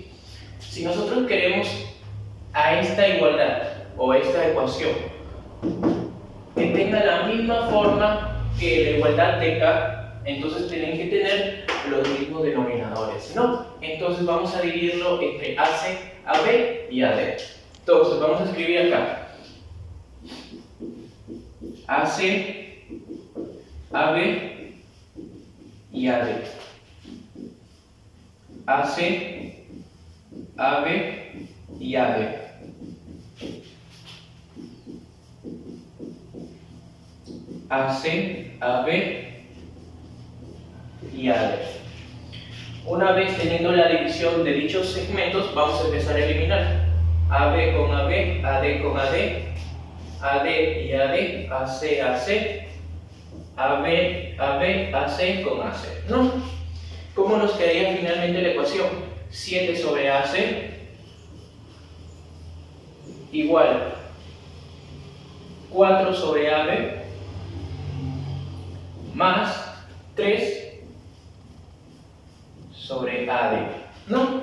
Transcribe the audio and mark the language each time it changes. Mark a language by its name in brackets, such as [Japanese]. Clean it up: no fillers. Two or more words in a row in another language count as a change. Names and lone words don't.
[Spanish] Si nosotros queremos a esta igualdad o esta ecuación que tenga la misma forma que la igualdad de K, entonces tienen que tener los mismos denominadores, ¿no? Entonces vamos a dividirlo entre AC, AB y AD. Entonces vamos a escribir acá AC, AB y AD. AC, AB y AD. AC, AB y AD. Una vez teniendo la división de dichos segmentos, vamos a empezar a eliminar AB con AB, AD con AD, AD y AD, AC, AC, AB, AB, AC con AC, ¿no? ¿Cómo nos quedaría finalmente la ecuación? 7 sobre AC igual 4 sobre AB más 3 sobre AD, ¿no?